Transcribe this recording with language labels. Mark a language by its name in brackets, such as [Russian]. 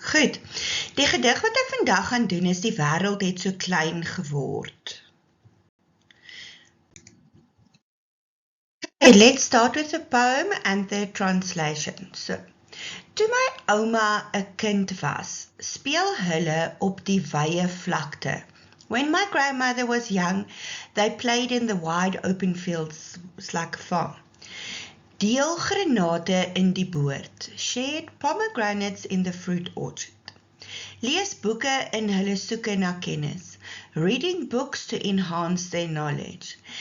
[Afrikaans] Goed, die gedig wat ek vandag gaan doen is die wêreld het so klein geword. [English] Okay, let's start with the poem and the translation. [Afrikaans] So, toe my ouma 'n kind was, speel hulle op die wye vlakte. [English] When my grandmother was young, they played in the wide open fields like a farm. [Afrikaans] Deel granate in die boord, [English] shared pomegranates in the fruit orchard. [Afrikaans] Lees boeke in hulle soeke na kennis, [English] reading books to enhance their knowledge.